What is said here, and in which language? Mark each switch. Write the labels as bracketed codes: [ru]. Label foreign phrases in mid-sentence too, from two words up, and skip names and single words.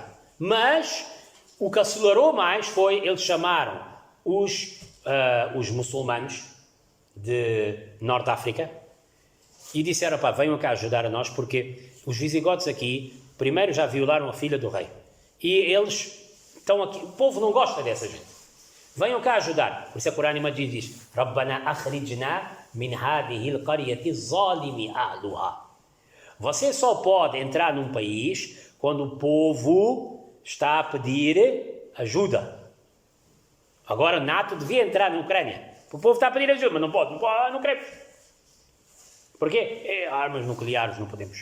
[pt] Mas o que acelerou mais foi, eles chamaram os muçulmanos de Norte de África e disseram, pá, venham cá ajudar a nós, porque os visigodos aqui, primeiro já violaram a filha do rei. E eles estão aqui, o povo não gosta dessa gente. Venham cá ajudar. Por isso a Corão Majid diz, [ar] ربنا أخرجنا من هذه القرية ظالم أهلها. [pt] Você só pode entrar num país quando o povo está a pedir ajuda. Agora, NATO devia entrar na Ucrânia. O povo está a pedir ajuda, mas não pode, não queremos. Porquê? Armas nucleares, não podemos.